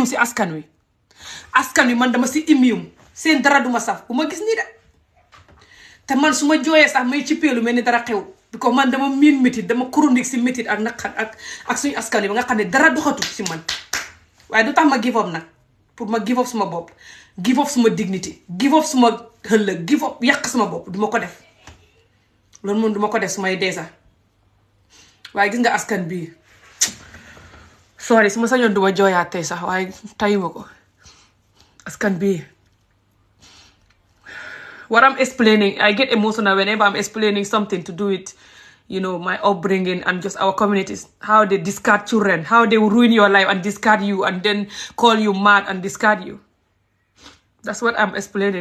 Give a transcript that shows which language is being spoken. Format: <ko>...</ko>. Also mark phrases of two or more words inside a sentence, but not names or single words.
<wo>si askan wi man dama si immune seen dara duma saf bu ma gis nii de te man su ma jooyee sax may ci peelu mel ni dara xew bi ko man dama miin métit dama chronique si métit ak naqar ak suñu askan wi ba nga xam ne dara doxatul si man waaye du tax ma</wo> <en>give up</en> <wo>nag pour ma</wo> <en>give up</en> <wo>suma bopp</wo> <en>give up</en> <wo>suma dignity</wo> <en>give up</en> <wo>suma ëllëg</wo> <en>give up</en> <wo>yàq suma bopp duma ko def loolu moom duma ko def su may dee sax waaye gis nga askan bii</wo> <en>sorry</en> <wo>su ma sañoon duma jooyaat tey sax waaye tayuma ko askan bi</wo> <en>what I'm explaining, I get emotional whenever I'm explaining something to do with, my upbringing and just our communities, how they discard children, how they ruin your life and discard you and then call you mad and discard you. That's what I'm explaining.</en>